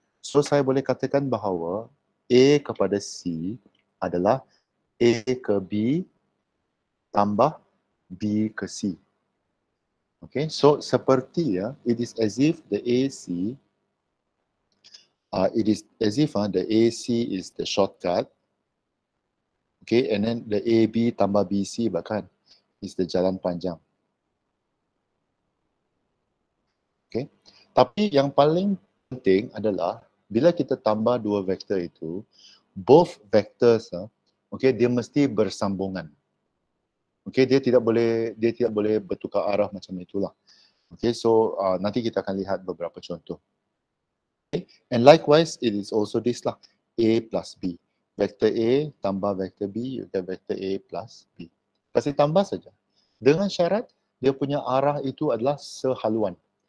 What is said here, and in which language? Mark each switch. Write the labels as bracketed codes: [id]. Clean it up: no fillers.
[ms] So saya boleh katakan bahawa A kepada C adalah A ke B tambah B ke C. [en] Okay, so seperti it is as if the AC, it is as if the AC is the shortcut, okay, and then the AB [ms] tambah BC bahkan [en] is the [ms] jalan panjang. Okay, tapi yang paling penting adalah bila kita tambah dua vektor itu, [en] both vectors, [ms] okay, dia mesti bersambungan. Okay, dia tidak boleh bertukar arah macam itulah. Okay, so nanti kita akan lihat beberapa contoh. [en] Okay, and likewise it is also this lah, A plus B. Vector A tambah vector B, you get vector A plus B. [ms] Kasih tambah saja. Dengan syarat dia punya arah itu adalah sehaluan.